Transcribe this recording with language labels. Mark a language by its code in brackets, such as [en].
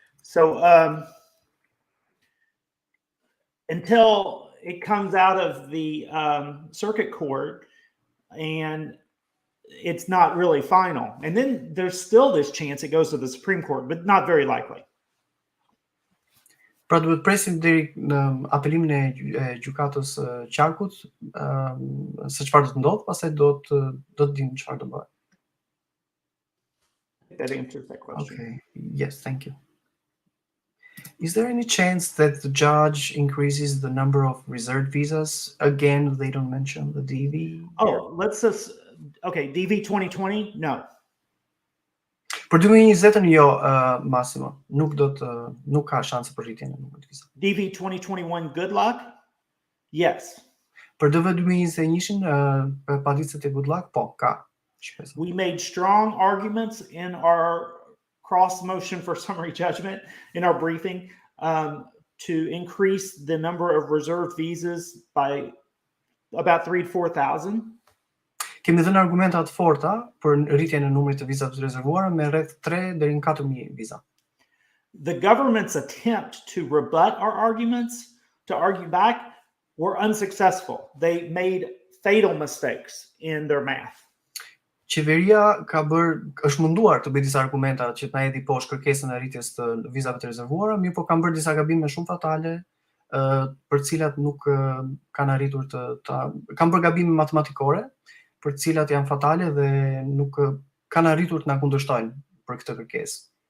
[en] So until it comes out of the circuit court and it's not really final. And then there's still this chance it goes to the Supreme Court, but not very likely. [sq] Pra duhet presim deri në apelimin e gjykatës qarkut, se çfarë do të ndodh, pastaj do të dim çfarë do bëhet. [en] That answers that question. Okay. Yes, thank you. Is there any chance that the judge increases the number of reserved visas? Again, they don't mention the DV. Oh, let's just, okay, DV 2020? No. [sq] Për 2020 jo, Massimo, nuk ka shanse për rritjen e numrit vizave. [en] DV 2021, good luck? Yes. [sq] Për DV 2021-shin, paditësit e good luck, po, ka shpresë. [en] We made strong arguments in our cross motion for summary judgment in our briefing to increase the number of reserved visas by about 3,000 to 4,000. [sq] Kemi dhënë argumenta të forta për rritjen e numrit të vizave të rezervuara me rreth 3 deri në 4,000 viza. [en] The government's attempt to rebut our arguments, to argue back, were unsuccessful. They made fatal mistakes in their math. [sq] Qeveria është munduar të bëjë disa argumenta që të na hedhë poshtë kërkesën e rritjes të vizave të rezervuara, mirë po kanë bërë disa gabime shumë fatale, për cilat nuk kanë arritur kanë bërë gabime matematikore, për cilat janë fatale dhe nuk kanë arritur të na kundërshtojnë për këtë kërkesë.